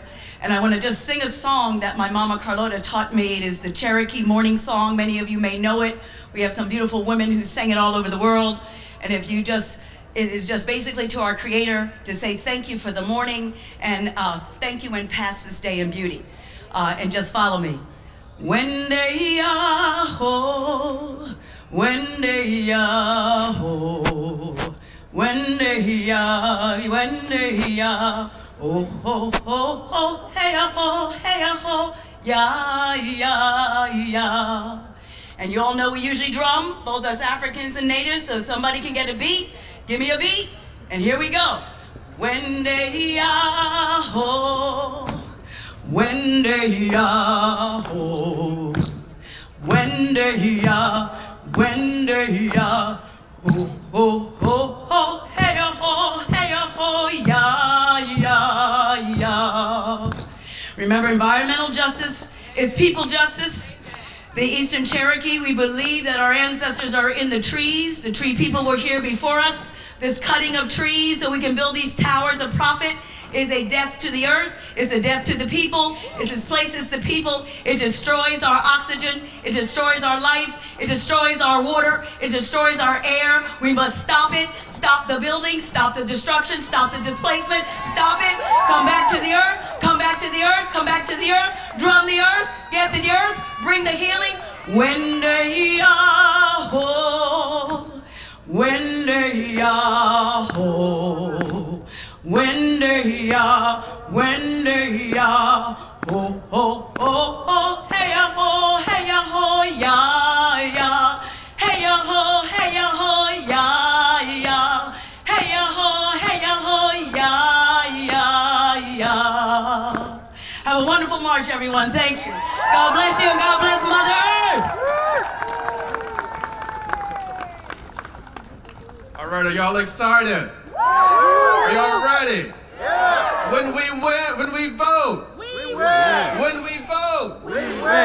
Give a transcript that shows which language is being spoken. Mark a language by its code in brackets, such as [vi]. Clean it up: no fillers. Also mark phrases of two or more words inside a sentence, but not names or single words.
[en] And I want to just sing a song that my mama Carlota taught me. It is the Cherokee morning song. Many of you may know it. We have some beautiful women who sang it all over the world. And if you just, it is just basically to our Creator to say thank you for the morning, and thank you and pass this day in beauty. And just follow me. [chr] Wendeya-ho, Wendeya-ho, Wendeya, Wendeya, oh, ho, ho, ho, hey-a-ho, hey-a-ho, ya. [en] And you all know we usually drum, both us Africans and natives, so somebody can get a beat. Give me a beat, and here we go. [chr] Wendeya-ho, Wendeya-ho, Wendeya, Wendeya, oh, oh, oh, oh, hey-a-ho, hey-a-ho, ya. [en] Remember, environmental justice is people justice. The Eastern Cherokee, we believe that our ancestors are in the trees. The tree people were here before us. This cutting of trees so we can build these towers of profit is a death to the earth, is a death to the people. It displaces the people. It destroys our oxygen. It destroys our life. It destroys our water. It destroys our air. We must stop it. Stop the building. Stop the destruction. Stop the displacement. Stop it. Come back to the earth. Come back to the earth. Come back to the earth. Drum the earth. Get the earth. Bring the healing. [chr] Wendeya-ho, Wendeya-ho, Wendeya, Wendeya, ho, ho, ho, ho, hey-a-ho, hey-a-ho, ya. Hey-a-ho, hey-a-ho, ya. Hey-a-ho, hey-a-ho, ya. [en] Have a wonderful march, everyone. Thank you. God bless you, and God bless Mother Earth. All right, are y'all excited? Are y'all ready? Yeah. When we win, when we vote. We win. When we vote. We win.